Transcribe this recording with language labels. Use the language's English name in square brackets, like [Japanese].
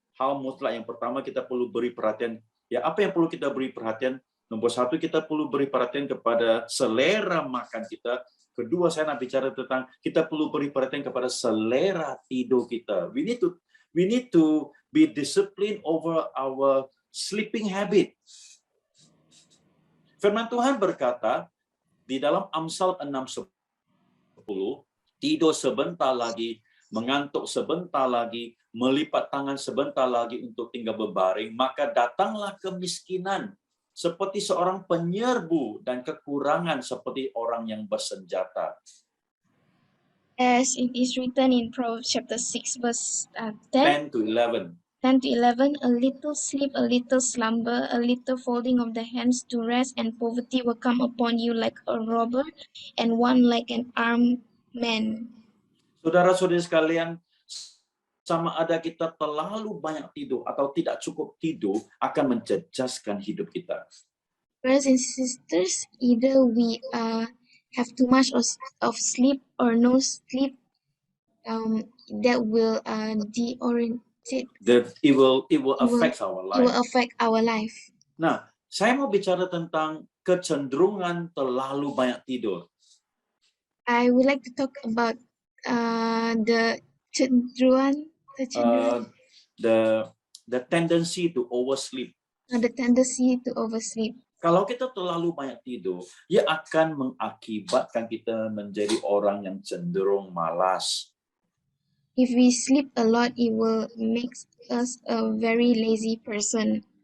[Malay] Hal mutlak yang pertama kita perlu beri perhatian. Ya, apa yang perlu kita beri perhatian? Nomor 1, kita perlu beri perhatian kepada selera makan kita. Kedua, saya nak bicara tentang kita perlu beri perhatian kepada selera tidur kita. [English] We need to be disciplined over our sleeping habit. [Malay] Firman Tuhan berkata di dalam Amsal 6:10, tidur sebentar lagi, mengantuk sebentar lagi, melipat tangan sebentar lagi untuk tinggal berbaring, maka datanglah kemiskinan seperti seorang penyerbu dan kekurangan seperti orang yang bersenjata. [English] as it is written in Proverbs chapter 6, verse 10, 10 to 11. 10 to 11, a little sleep, a little slumber, a little folding of the hands to rest, and poverty will come upon you like a robber, and one like an armed man. [Malay] Saudara-saudari sekalian, sama ada kita terlalu banyak tidur atau tidak cukup tidur akan menjejaskan hidup kita. [English] Brothers and sisters, either we have too much of sleep or no sleep, that will deorientate. That it will affect our It will life. affect our life. [Malay] Nah, saya mau bicara tentang kecenderungan terlalu banyak tidur. [English] I would like to talk about the cenderuan, The tendency to oversleep. the tendency to oversleep. [Malay] Kalau kita terlalu banyak tidur, ia akan mengakibatkan kita menjadi orang yang cenderung malas. [English] If we sleep a lot, it will make us a very lazy person.